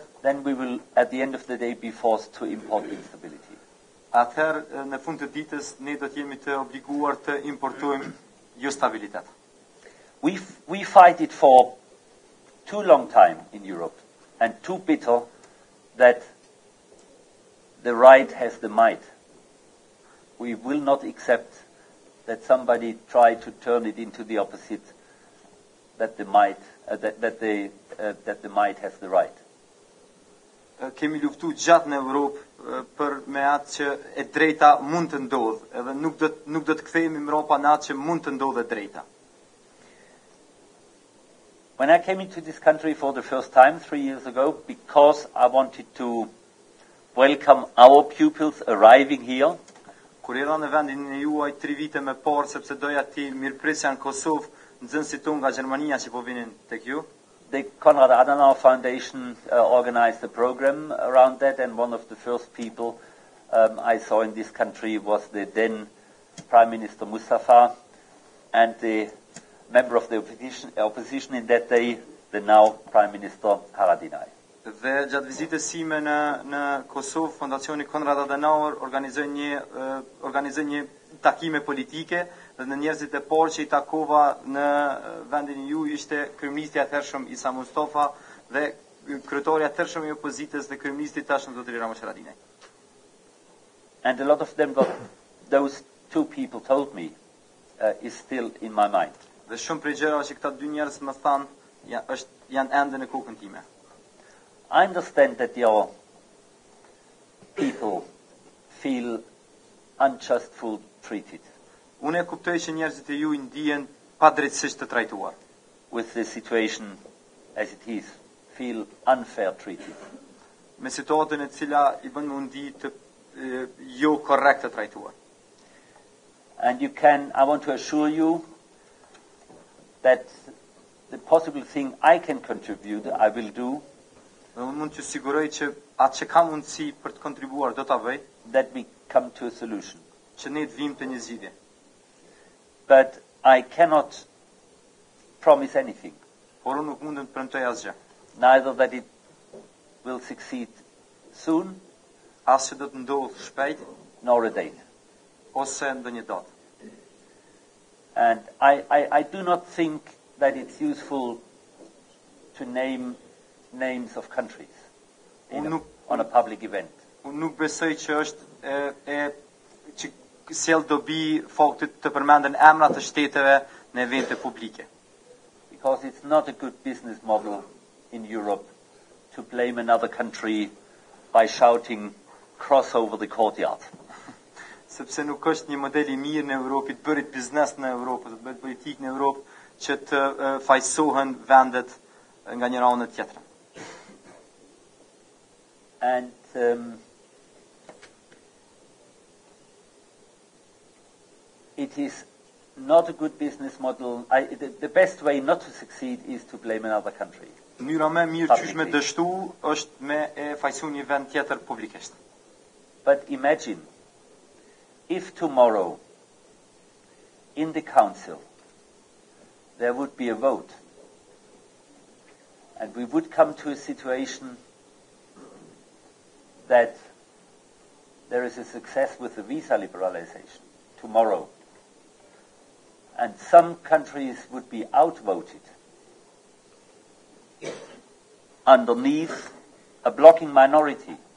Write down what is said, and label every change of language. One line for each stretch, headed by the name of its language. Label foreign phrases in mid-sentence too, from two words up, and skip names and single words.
English: then we will at the end of the day be forced to import instability.
Albanian: Atëherë në fund të ditës ne do të jemi të obliguar të importojmë jo stabilitet.
English: We fight it for too long time in Europe and too bitter that the right has the might. We will not accept that somebody try to turn it into the opposite, that the might has the right.
Albanian: Kemi luftu gjatë në Europë për me atë që e drejta mund të ndodhë, edhe nuk do të kthehemi mbrapa në atë që mund të ndodhë e drejta.
English: When I came into this country for the first time 3 years ago, because I wanted to welcome our pupils arriving here,
Albanian: Kur erdha në vendin e juaj 3 vite më parë sepse doja ti mirëprisja në Kosovë, nxënësit tonë nga Gjermania që po vinin tek ju.
English: the Konrad Adenauer Foundation organized a program around that, and one of the first people I saw in this country was the then Prime Minister Mustafa, and the member of the opposition in that day, the now Prime Minister Haradinaj.
Albanian: Dhe gjatë vizitës sime në Kosovë, Fondacioni Konrad Adenauer organizoi një takime politike, dhe në njerëzit e parë që I takova në vendin e ju ishte kryeministri I atëhershëm Isa Mustafa dhe kryetari I atëhershëm I opozitës dhe kryeministri tashëm zotëri Ramos Haradinaj.
English: And a lot of them got those two people told me is still in my mind.
Albanian: Dhe shumë prej gjërave që këta dy njerëz më thanë janë ende në kokën time.
English: I understand that your people feel unjustly treated
Albanian: Unë e kuptoj që njerëzit e juaj ndihen padrejtësisht të trajtuar.
English: with the situation as it is, feel unfair treated.
Albanian: Me situatën e cila I bën mundi të jo korrekt të trajtuar.
English: And I want to assure you that the possible thing I can contribute, I will do,
Albanian: Dhe unë mund të siguroj që atë që kam mundësi për të kontribuar do ta bëj,
English: that we come to a solution.
Albanian: që ne të vim të një zgjidhje.
English: But I cannot promise anything,
Albanian: Por unë nuk mundem të premtoj asgjë.
English: neither that it will succeed soon,
Albanian: As që do të ndodhë shpejt,
English: nor a date.
Albanian: ose ndonjë datë.
English: And I do not think that it's useful to name names of countries on a public event.
Albanian: Unë nuk besoj që është që sjell dobi faktit të përmenden emra të shteteve në evente publike.
English: Because it's not a good business model in Europe to blame another country by shouting, cross over the courtyard.
Albanian: Sepse nuk është një model I mirë në Europë, të bërit biznes në Europë, të bërit politikë në Europë, që të fajsohen vendet nga njëra anë tjetra.
English: And it is not a good business model. The best way not to succeed is to blame another country.
Albanian: Mënyra më mirë qysh me dështu është me e fajsu një vend tjetër publikisht.
English: But imagine if tomorrow in the council there would be a vote and we would come to a situation that there is a success with the visa liberalization tomorrow, and some countries would be outvoted underneath a blocking minority.